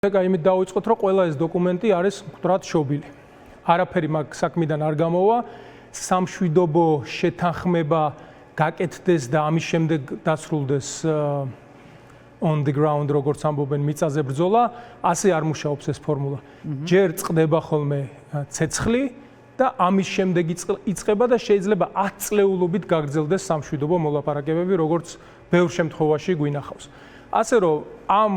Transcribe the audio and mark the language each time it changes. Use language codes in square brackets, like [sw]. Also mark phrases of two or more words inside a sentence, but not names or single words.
[ka] იმით დავიწყოთ, რომ ყველა ეს დოკუმენტი არის მკვდრად შობილი. არაფერი მაგ საქმიდან არ გამოვა. სამშვიდობო შეთანხმება გაკეთდეს და ამის შემდეგ დასრულდეს [en] on the ground, [ka] როგორც ამბობენ, მიწაზე ბრძოლა, ასე არ მუშაობს ეს ფორმულა. ჯერ წყდება ხოლმე ცეცხლი და ამის შემდეგ იწყება და შეიძლება 10 წლეულობით გაგრძელდეს სამშვიდობო მოლაპარაკებები, როგორც ბევრ შემთხვევაში გვინახავს. ასე რომ ამ